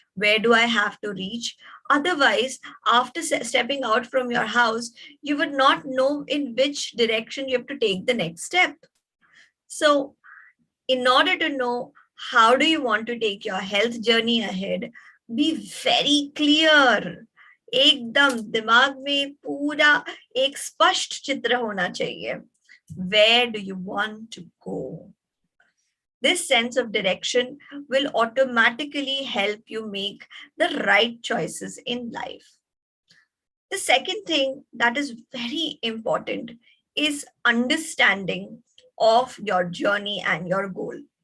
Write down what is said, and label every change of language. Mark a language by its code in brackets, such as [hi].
[en] Where do I have to reach? Otherwise, after stepping out from your house, you would not know in which direction you have to take the next step. So, in order to know how do you want to take your health journey ahead, be very clear. [hi] एकदम दिमाग में पूरा एक स्पष्ट चित्र होना चाहिए. [en] Where do you want to go? This sense of direction will automatically help you make the right choices in life. The second thing that is very important is understanding of your journey and your goal.